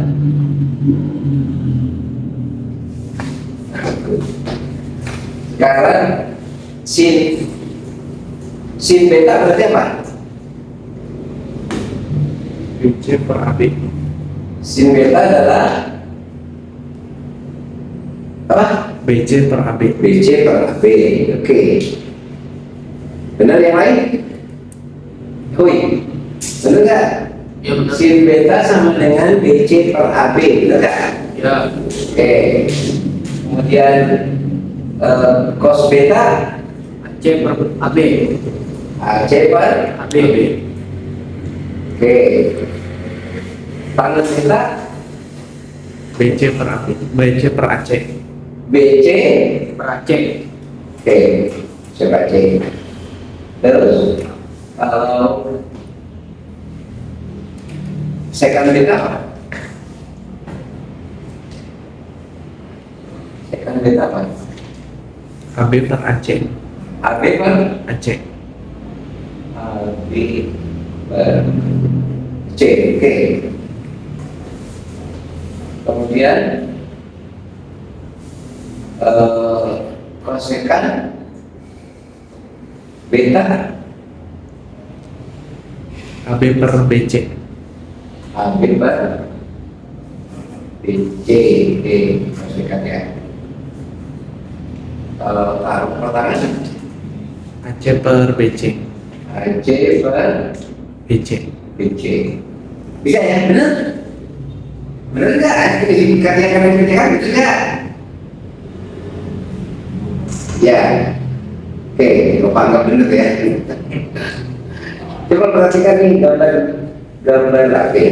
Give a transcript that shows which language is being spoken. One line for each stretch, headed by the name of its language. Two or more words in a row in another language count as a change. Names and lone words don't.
Indonesian: Sekarang sin beta berarti apa? BC per AB. Sin beta adalah apa? BC per AB. BC per AB. Oke. Benar yang lain? Hui, benar nggak? Ya benar. Sin beta sama dengan BC per AB, benar nggak? Ya. Oke. Kemudian cos beta C per AB. AC per AB. Oke. Tangen beta BC per AB. BC per AC. BC. Per AC. Oke, saya baca. Terus kalau Secant beta apa? Secant beta apa? AB per AC. AB per AC. AB per C. Oke. Kemudian kosekan beta AB per BC. AB per BC. Oke, kosekan ya. Kalau taruh pertangan AC per BC. AC per BC. BC. Bisa ya? Bener? Bener nggak? Karya-karya BC kan bisa nggak? Ya. Oke, lupa nggak bener ya. Coba perhatikan nih gambar apa ini?